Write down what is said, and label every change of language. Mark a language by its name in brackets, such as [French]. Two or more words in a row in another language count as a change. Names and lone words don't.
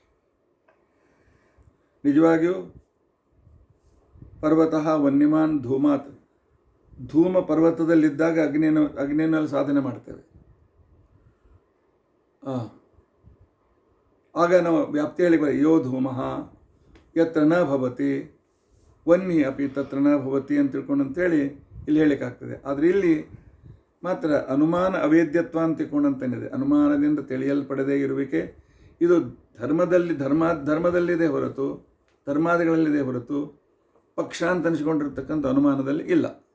[Kannada] ನಿಜವಾಗಿಯೂ [Sanskrit] ಪರ್ವತಃ ವನ್ಯಮಾನ್ ಧೂಮಾತ್, [Kannada] ಧೂಮ ಪರ್ವತದಲ್ಲಿದ್ದಾಗ ಅಗ್ನಿಯಲ್ಲಿ ಸಾಧನೆ ಮಾಡ್ತೇವೆ. ಆಗ ನಾವು ವ್ಯಾಪ್ತಿ ಹೇಳಿ [Sanskrit] ಯೋ ಧೂಮಃ ಯತ್ರ ನ ಭವತಿ ವನ್ನಿ ಅಪಿ ತತ್ರ ನ ಭವತಿ [Kannada] ಅಂತ ತಿಳ್ಕೊಂಡಂತೇಳಿ ಇಲ್ಲಿ ಹೇಳಿಕಾಗ್ತದೆ. ಆದರೆ ಇಲ್ಲಿ ಮಾತ್ರ ಅನುಮಾನ ಅವೇದ್ಯತ್ವ ಅಂತ ತಿಳ್ಕೊಂಡಂತೇನಿದೆ, ಅನುಮಾನದಿಂದ ತಿಳಿಯಲ್ಪಡದೇ ಇರುವಿಕೆ, ಇದು ಧರ್ಮದಲ್ಲಿದೆ ಹೊರತು, ಧರ್ಮಾದಿಗಳಲ್ಲಿದೆ ಹೊರತು ಪಕ್ಷ ಅಂತ ಅನಿಸ್ಕೊಂಡಿರ್ತಕ್ಕಂಥ ಅನುಮಾನದಲ್ಲಿ ಇಲ್ಲ.